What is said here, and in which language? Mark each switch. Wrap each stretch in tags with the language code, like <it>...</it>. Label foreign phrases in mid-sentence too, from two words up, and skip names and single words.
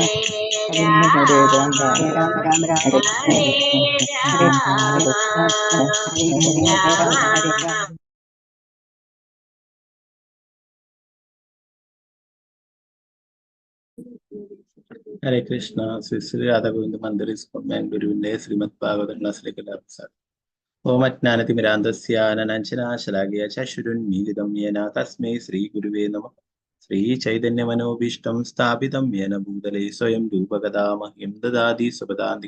<sa>Hare Hare Rama, Rama, Rama Rama, Hare Hare Hare Rama, Hare Hare, Hare Rama, Hare Rama. Rama. ഹരേ കൃഷ്ണ.</sa> <ml>ശ്രീ ശ്രീ രാധാഗോവിന്ദ മന്ദിർ ഗുരുവിന്റെ ശ്രീമദ് ഭാഗവത ശ്രീകലാപ്രസാദ്.</ml> <sa>ഓം അജ്ഞാനതിമിരാന്തസ്യാനനഞ്ജനാശലാഘയ ചക്ഷുരുന്മീലിതം യേന തസ്മൈ ശ്രീ ഗുരുവേ നമഃ. ശ്രീ ചൈതന്യമനോഭീഷ്ടം സ്ഥാപിതം യേന ഭൂതലേ സ്വയം രൂപഗദാമഹ്യം ദദാതി സ്വപദാന്തി.</sa>